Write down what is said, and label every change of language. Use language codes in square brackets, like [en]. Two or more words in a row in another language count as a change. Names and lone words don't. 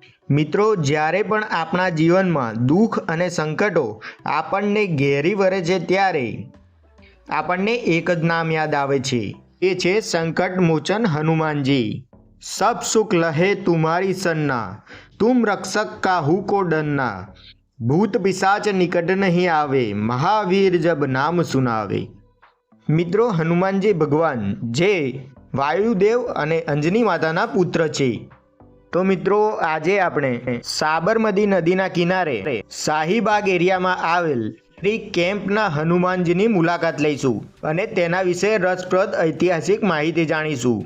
[gu] મિત્રો, જ્યારે પણ આપણા જીવનમાં દુઃખ અને સંકટો આપણને ઘેરી વળે છે ત્યારે આપણને એક જ નામ યાદ આવે છે, એ છે સંકટ મોચન હનુમાનજી। [hi] सब सुख लहे तुम्हारी सन्ना, तुम रक्षक काहू को डरना, भूत पिशाच निकट नहीं आवे, महावीर जब नाम सुनावे। [gu] મિત્રો, હનુમાનજી ભગવાન જે વાયુદેવ અને અંજની માતાના પુત્ર છે। તો મિત્રો, આજે આપણે સાબરમતી નદીના કિનારે શાહીબાગ એરિયામાં આવેલ શ્રી કેમ્પના હનુમાનજીની મુલાકાત લઈશું અને તેના વિશે રસપ્રદ ઐતિહાસિક માહિતી જાણીશું।